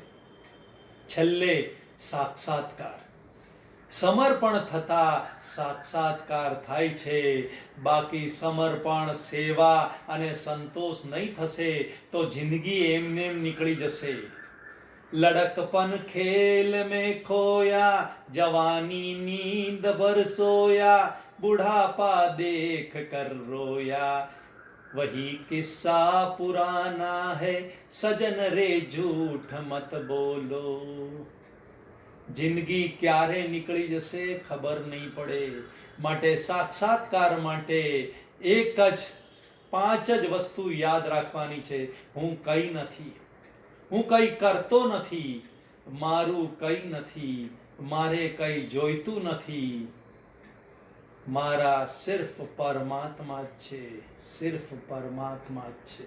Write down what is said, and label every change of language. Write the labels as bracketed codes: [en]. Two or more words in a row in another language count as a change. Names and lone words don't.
[gu] છેલ્લે સાક્ષાત્કાર, સમર્પણ થતા સાક્ષાત્કાર થાય છે. બાકી સમર્પણ, સેવા અને સંતોષ નહીં થશે તો જિંદગી એમને એમ નીકળી જશે. [hi] लड़कपन खेल में खोया, जवानी नींद भर सोया, बुढ़ापा देख कर रोया, वही किस्सा पुराना है, सजन रे झूठ मत बोलो. [gu] જિંદગી ક્યારે નીકળી જશે ખબર નહીં પડે. માટે સાક્ષાત્કાર માટે એક જ 5 જ વસ્તુ યાદ રાખવાની છે. હું કંઈ નથી, હું કંઈ કરતો નથી, મારું કંઈ નથી, મારે કંઈ જોઈતું નથી, મારા સિર્ફ પરમાત્મા જ છે, સિર્ફ પરમાત્મા જ છે.